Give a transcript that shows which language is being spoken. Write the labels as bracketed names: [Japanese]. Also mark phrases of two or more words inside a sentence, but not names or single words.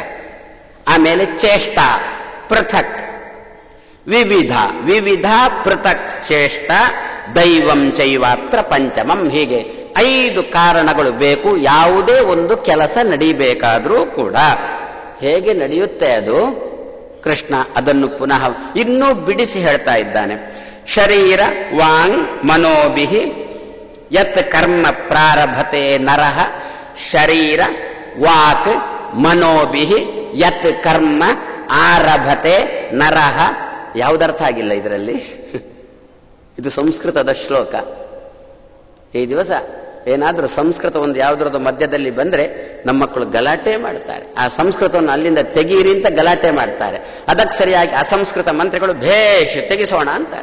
[Sanskrit] ಆಮೇಲೆ ಚೇಷ್ಟ ಪೃಥಕ್, ವಿವಿಧ ವಿವಿಧ ಪೃಥಕ್ ಚೇಷ್ಟ, ದೈವಂ ಚೈವಾತ್ರ ಪಂಚಮಂ. [Kannada] ಹೀಗೆ 5 ಕಾರಣಗಳು ಬೇಕು ಯಾವುದೇ ಒಂದು ಕೆಲಸ ನಡೀಬೇಕಾದ್ರೂ ಕೂಡ. ಹೇಗೆ ನಡೆಯುತ್ತೆ ಅದು? ಕೃಷ್ಣ ಅದನ್ನು ಪುನಃ ಇನ್ನೂ ಬಿಡಿಸಿ ಹೇಳ್ತಾ ಇದ್ದಾನೆ. [Sanskrit] ಶರೀರ ವಾಂಗ್ ಮನೋಭಿಹಿ ಯತ್ ಕರ್ಮ ಪ್ರಾರಭತೆ ನರಃ. ಶರೀರ ವಾಕ್ ಮನೋಭಿಹಿ ಯತ್ ಕರ್ಮ ಆರಭತೆ ನರಃ. [Kannada] ಯಾವುದರ್ಥ ಆಗಿಲ್ಲ ಇದರಲ್ಲಿ? ಇದು ಸಂಸ್ಕೃತದ ಶ್ಲೋಕ. ಈ ದಿವಸ ಏನಾದರೂ ಸಂಸ್ಕೃತ ಒಂದು ಯಾವುದ್ರದ್ದು ಮಧ್ಯದಲ್ಲಿ ಬಂದ್ರೆ ನಮ್ಮ ಮಕ್ಕಳು ಗಲಾಟೆ ಮಾಡ್ತಾರೆ. ಆ ಸಂಸ್ಕೃತವನ್ನು ಅಲ್ಲಿಂದ ತೆಗೀರಿ ಅಂತ ಗಲಾಟೆ ಮಾಡ್ತಾರೆ. ಅದಕ್ಕೆ ಸರಿಯಾಗಿ ಅಸಂಸ್ಕೃತ ಮಂತ್ರಿಗಳು ಭೇಷ್ ತೆಗಿಸೋಣ ಅಂತಾರೆ.